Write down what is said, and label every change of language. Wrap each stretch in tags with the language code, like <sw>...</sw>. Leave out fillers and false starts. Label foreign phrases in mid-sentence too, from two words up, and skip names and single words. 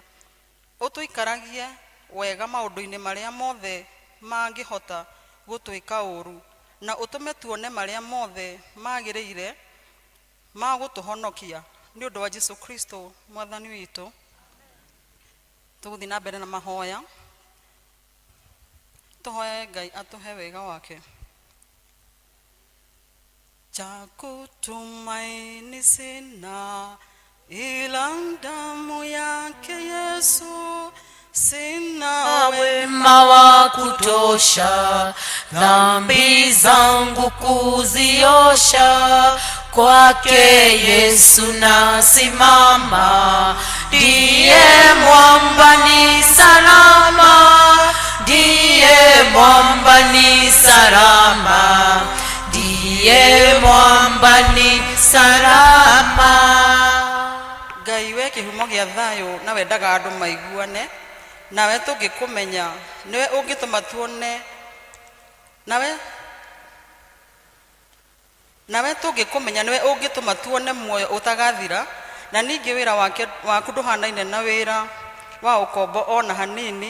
<ki>Utuikaragie wega maundu-inĩ maria mothe mangĩhota gũtwĩka ũru, na utume tuone maria mothe magĩrĩire ma gũtũhonokia ni undu wa Jesu Kristo mwathani witũ. Tuguthi na mbere na mahoya, tuhoe Ngai atuhe wega wake.</ki> <sw>Cha kutumaini sina ila damu yake Yesu, sina wema wa kutosha dhambi zangu kuziosha, kwake Yesu nasimama, ndiye mwamba ni salama, ndiye mwamba ni salama, ndiye mwamba ni salama.</sw> <ki>Ngai we kihumo gia thayo na wendaga andu maiguane, nawe tũngĩkũmenya niwe ũngĩtũma tuone, nawe tũngĩkũmenya niwe ũngĩtũma tuone muoyo ũtagathira, na ningĩ wĩra waku ndũhanaine na wĩra wa ũkombo ona hanini.</ki>